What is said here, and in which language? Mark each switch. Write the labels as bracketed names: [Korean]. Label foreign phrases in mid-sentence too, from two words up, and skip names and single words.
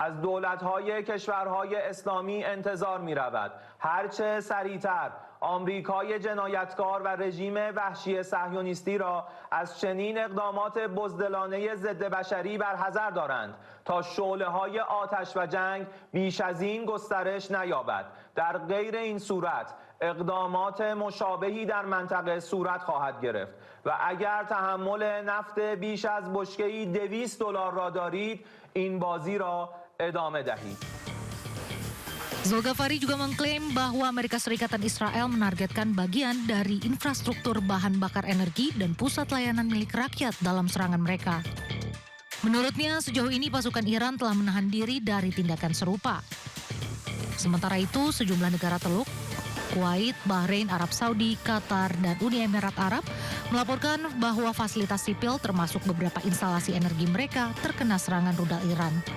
[Persian] از دولت‌های کشورهای اسلامی انتظار می‌رود هرچه سریعتر آمریکای جنایتکار و رژیم وحشی صهیونیستی را از چنین اقدامات بزدلانه ضد بشری برحذر دارند تا شعله‌های آتش و جنگ بیش از این گسترش نیابد. در غیر این صورت اقدامات مشابهی در منطقه صورت خواهد گرفت و اگر تحمل نفت بیش از بشکه‌ای $200 را دارید، این بازی را ادامه دهید. [Indonesian] Zulkifli juga mengklaim bahwa Amerika Serikat dan Israel menargetkan bagian dari infrastruktur bahan bakar energi dan pusat layanan milik rakyat dalam serangan mereka. Menurutnya, sejauh ini pasukan Iran telah menahan diri dari tindakan serupa. Sementara itu, sejumlah negara Teluk, Kuwait, Bahrain, Arab Saudi, Qatar, dan Uni Emirat Arab melaporkan bahwa fasilitas sipil termasuk beberapa instalasi energi mereka terkena serangan rudal Iran.